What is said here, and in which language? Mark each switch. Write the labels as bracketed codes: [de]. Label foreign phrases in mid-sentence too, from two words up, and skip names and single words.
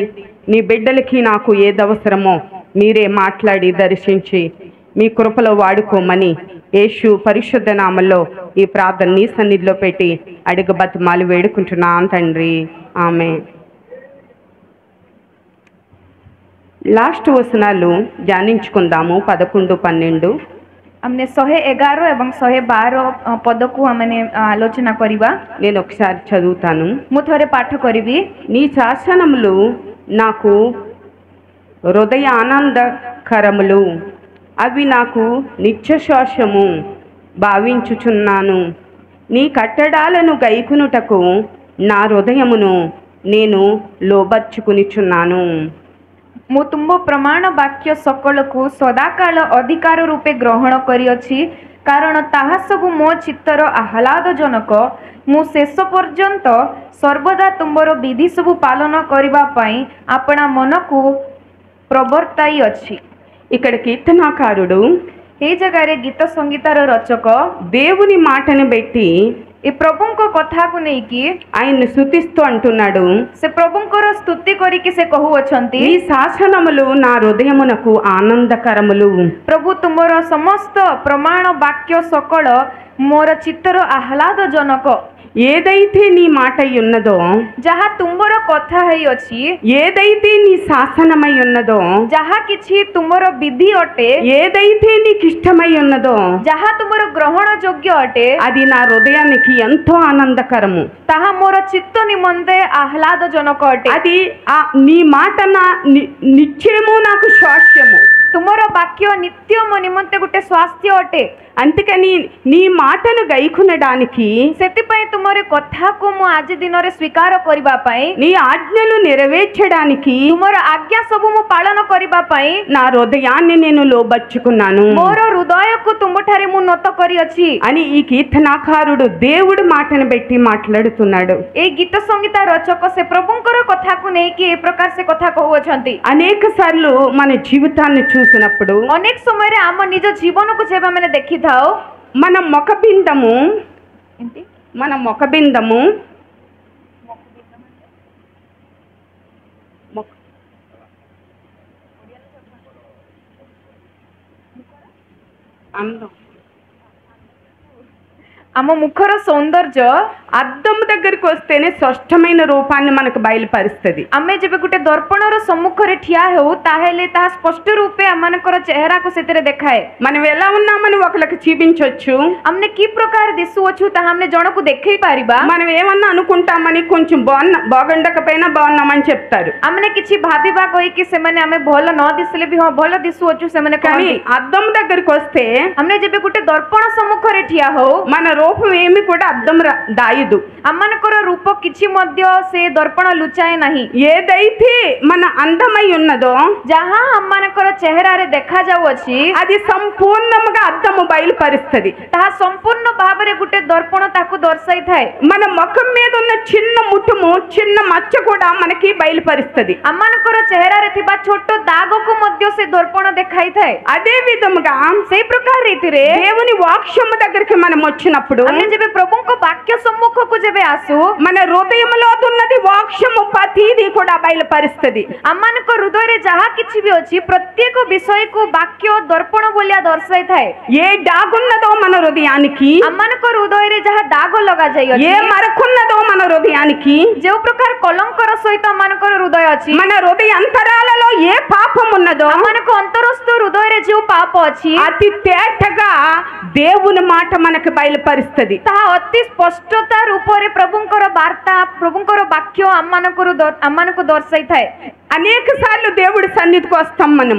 [te] నీ బిడ్డలకి నాకు ఏదవసరమో మీరే మాట్లాడి దర్శించి మీ కృపలో వాడుకోమని యేసు పరిశుద్ధ నామములో ఈ ప్రార్థన నీ సన్నిధిలో పెట్టి అడుగు బతిమాలు వేడుకుంటున్నాను తండ్రి ఆమేన్। లాస్ట్ వచనాలు ధ్యానించుకుందాము 11, 12। [or] ହମନେ 111 ଏବଂ 112 ପଦ କୋ ହମନେ ଆଲୋଚନା କରିବା। [te] నేను ఒకసారి చదువుతాను। [or] ମୁଁ ଥରେ ପାଠ କରିବି। [te] నీ శాసనములు నాకు హృదయ ఆనందకరములు అవి నాకు నిత్యశ్వాసము భావించుచున్నాను। నీ కట్టడాలను గైకునుటకు నా హృదయమును నేను లోబర్చుకునిచున్నాను। [or] ମୁଁ ତୁମ ପ୍ରମାଣ ବାକ୍ୟ ସକଳ କୁ ସଦାକାଳ ଅଧିକାର ରୂପେ ଗ୍ରହଣ କରିଅଛି କାରଣ ତାହା ସବୁ ମୋ ଚିତ୍ତର ଆହ୍ଲାଦଜନକ। ମୁଁ ଶେଷ ପର୍ଯ୍ୟନ୍ତ ସର୍ବଦା ତୁମର ବିଧି ସବୁ ପାଳନ କରିବା ପାଇଁ ଆପଣା ମନ କୁ ପ୍ରବର୍ତ୍ତାଇ ଅଛି। [te] ఇక్కడ కీర్తనాకారుడు [or] ଏ ଜାଗାରେ ଗୀତ ସଂଗୀତର ରଚକ [te] దేవుని మాటను బట్టి [or] ଏ ପ୍ରଭୁଙ୍କ କଥା କୁ ନେଇ କି [te] ఆయన్ని స్తుతిస్తూ అంటున్నాడు। [or] ସେ ପ୍ରଭୁଙ୍କର ସ୍ତୁତି କରିକି ସେ କହୁ ଅଛନ୍ତି [te] నీ శాసనములు నా హృదయమునకు ఆనందకరములు। [or] ପ୍ରଭୁ ତୁମର ସମସ୍ତ ପ୍ରମାଣ ବାକ୍ୟ ସକଳ ମୋର ଚିତ୍ତର ଆହ୍ଲାଦଜନକ। [te] ఏదైతే నీ మాట అయి ఉన్నదో, [or] ଯାହା ତୁମର କଥା ହେଇଅଛି, [te] ఏదైతే నీ శాసనమై ఉన్నదో, [or] ଯାହା କିଛି ତୁମର ବିଧି ଅଟେ, [te] ఏదైతే నీకు ఇష్టమై ఉన్నదో, [or] ଯାହା ତୁମର ଗ୍ରହଣ ଯୋଗ୍ୟ ଅଟେ, [te] అది నా హృదయానికి ఎంతో ఆనందకరము. [or] ତାହା ମୋର ଚିତ୍ତ ନିମନ୍ତେ ଆହ୍ଲାଦଜନକ ଅଟେ. [te] అది నీ మాట నిత్యము నాకు శ్వాస్యము. [or] ତୁମର ବାକ୍ୟ ନିତ୍ୟ ମୋ ନିମନ୍ତେ ଗୋଟେ ସ୍ୱାସ୍ଥ୍ୟ ଅଟେ. [te] అందుకని నీ మాటను గైకొనడానికి, [or] ସେଥିପାଇଁ ତୁମର କଥାକୁ ମୁଁ ଆଜି ଦିନରେ ସ୍ୱୀକାର କରିବା ପାଇଁ, [te] నీ ఆజ్ఞలు నెరవేర్చడానికి [or] ତୁମର ଆଜ୍ଞା ସବୁ ମୁଁ ପାଳନ କରିବା ପାଇଁ [te] నా హృదయాన్ని నేను లోబర్చుకున్నాను [or] ମୋର ହୃଦୟକୁ ତୁମଠାରେ ମୁଁ ନତ କରିଅଛି [te] అని ఈ కీర్తనాకారుడు దేవుడి మాటను బట్టి మాట్లాడుతున్నాడు. [or] ଏଇ ଗୀତ ସଂଗୀତା ରଚକ ସେ ପ୍ରଭୁଙ୍କର କଥାକୁ ନେଇକି ଏ ପ୍ରକାର ସେ କଥା କହୁଅଛନ୍ତି. [te] అనేక సార్లు మన జీవితాన్ని చూసినప్పుడు, [or] ଅନେକ ସମୟରେ ଆମ ନିଜ ଜୀବନକୁ ଯେବେ ଆମେ ଦେଖିଥାଉ, [te] మన ముఖబిందము అందం, [or] ଆମ ମୁଖର ସୌନ୍ଦର୍ଯ୍ୟ [te] అద్దం దగ్గరికి వస్తేనే స్పష్టమైన రూపాన్ని మనకు బయలుపరుస్తుంది. [or] ଆମେ ଯେବେ ଗୋଟେ ଦର୍ପଣର ସମ୍ମୁଖରେ ଠିଆ ହେଉ ତାହେଲେ ତାହା ସ୍ପଷ୍ଟ ରୂପେ ଆମମାନଙ୍କର ଚେହେରାକୁ ସେଥିରେ ଦେଖାଏ. [te] మనం ఎలా ఉన్నామని ఒకరికి చూపించవచ్చు. [or] ଆମେ କି ପ୍ରକାର ଦିଶୁଅଛୁ ତାହା ଆମେ ଜଣକୁ ଦେଖେଇ ପାରିବା. [te] మనం ఏమన్నా అనుకుంటామని కొంచెం బాగుండకపోయినా బాగున్నామని చెప్తారు. [or] ଆମେ କିଛି ଭାବିବା କହିକି ସେମାନେ ଆମେ ଭଲ ନ ଦିଶିଲେ ବି ହଁ ଭଲ ଦିଶୁଅଛୁ ସେମାନେ [te] కానీ [or] କହନ୍ତି. [te] అద్దం దగ్గరికి వస్తే [or] ଆମେ ଯେବେ ଗୋଟେ ଦର୍ପଣ ସମ୍ମୁଖରେ ଠିଆ ହଉ [te] మన రూపం ఏమి కూడా అద్దం దాయదు. [or] ଆମମାନଙ୍କର రూପ କିଛି ମଧ୍ୟ ସେ ଦର୍ପଣ ଲୁଚାଏ ନାହିଁ. [te] ఏదైతే మన అందమై ఉన్నదో, [or] ଯାହା ଆମମାନଙ୍କର ଚେହେରାରେ ଦେଖାଯାଉଅଛି [te] అది సంపూర్ణంగా అద్దము బయలుపరుస్తుంది. [or] ତାହା ସମ୍ପୂର୍ଣ୍ଣ ଭାବରେ ଗୋଟେ ଦର୍ପଣ ତାକୁ ଦର୍ଶାଇଥାଏ. [te] మన ముఖం మీద ఉన్న చిన్న ముట్టుము, చిన్న మచ్చ కూడా మనకి బయలుపరుస్తుంది. [or] ଆମମାନଙ୍କର ଚେହେରାରେ ଥିବା ଛୋଟ ଦାଗକୁ ମଧ୍ୟ ସେ ଦର୍ପଣ ଦେଖାଇଥାଏ. [te] అదే విధముగా [or] ସେଇ ପ୍ରକାର ରୀତିରେ [te] దేవుని వాక్యము దగ్గరికి మనం వచ్చినప్పుడు, [or] ଆମେ ଯେବେ ପ୍ରଭୁଙ୍କ ବାକ୍ୟ ସମ୍ମୁଖକୁ ଯେବେ ଆସୁ [te] మన హృదయంలో ఉన్నది వాక్యము ప్రతిదీ కూడా బయలుపరుస్తుంది. [or] ଆମମାନଙ୍କ ହୃଦୟରେ ଯାହା କିଛି ବି ଅଛି ପ୍ରତ୍ୟେକ ବିଷୟକୁ ବାକ୍ୟ ଦର୍ପଣ ଭଳିଆ ଦର୍ଶାଇଥାଏ. [te] ఏ డాగున్నదో మన హృదయానికి, [or] ଆମମାନଙ୍କ ହୃଦୟରେ ଯାହା ଦାଗ [te] ఏ [or] ଲଗାଯାଇଅଛି, [te] మరకున్నదో మన హృదయానికి, [or] ଯେଉଁ ପ୍ରକାର କଲଙ୍କର ସହିତ ଆମମାନଙ୍କର ହୃଦୟ ଅଛି, [te] మన హృదయ అంతరాలలో ఏ పాపం ఉన్నదో [or] ଆମମାନଙ୍କ ଅନ୍ତରସ୍ଥ ହୃଦୟରେ ଯେଉଁ ପାପ ଅଛି [te] అతి తేటగా దేవుని మాట మనకు బయలుపరుస్తుంది. [or] ତାହା ଅତି ସ୍ପଷ୍ଟତା ରୂପରେ ପ୍ରଭୁଙ୍କର ବାର୍ତ୍ତା, ପ୍ରଭୁଙ୍କର ବାକ୍ୟ ଆମମାନଙ୍କୁ ଦର୍ଶାଇଥାଏ. [te] అనేక సార్లు దేవుడి సన్నిధికి వస్తాం. మనము